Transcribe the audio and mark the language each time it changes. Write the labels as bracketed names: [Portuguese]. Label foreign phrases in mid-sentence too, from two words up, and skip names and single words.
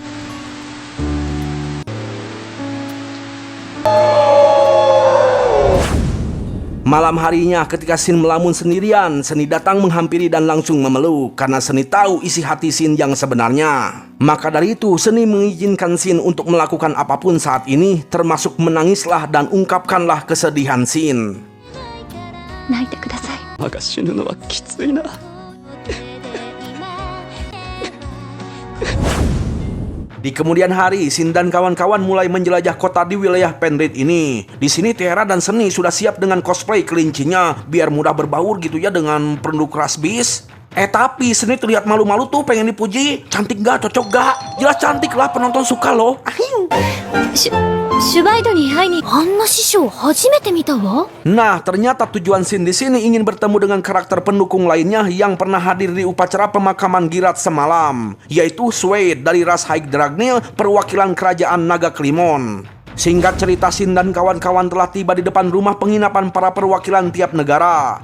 [Indonesian] Malam harinya ketika Shin melamun sendirian, Seni datang menghampiri dan langsung memeluk karena Seni tahu isi hati Shin yang sebenarnya. Maka dari itu Seni mengizinkan Shin untuk melakukan apapun saat ini, termasuk menangislah dan ungkapkanlah kesedihan Shin. [Japanese] 泣いてください。マが死ぬのはきついな。 [Indonesian] Di kemudian hari, Shin dan kawan-kawan mulai menjelajah kota di wilayah Penrith ini. Di sini Tiara dan Seni sudah siap dengan cosplay kelincinya biar mudah berbaur gitu ya dengan penduduk ras bis. Tapi Seni terlihat malu-malu tuh pengen dipuji. Cantik gak? Cocok gak? Jelas cantik lah, penonton suka loh. Ahiu. [Japanese] シュバイドに会いにあんな師匠初めて見たわ。 [Indonesian] Nah, ternyata tujuan Shin di sini ingin bertemu dengan karakter pendukung lainnya yang pernah hadir di upacara pemakaman Girat semalam, yaitu Swade dari ras High Dragnil, perwakilan kerajaan Naga Klimon. Singkat cerita, Shin dan kawan-kawan telah tiba di depan rumah penginapan para perwakilan tiap negara.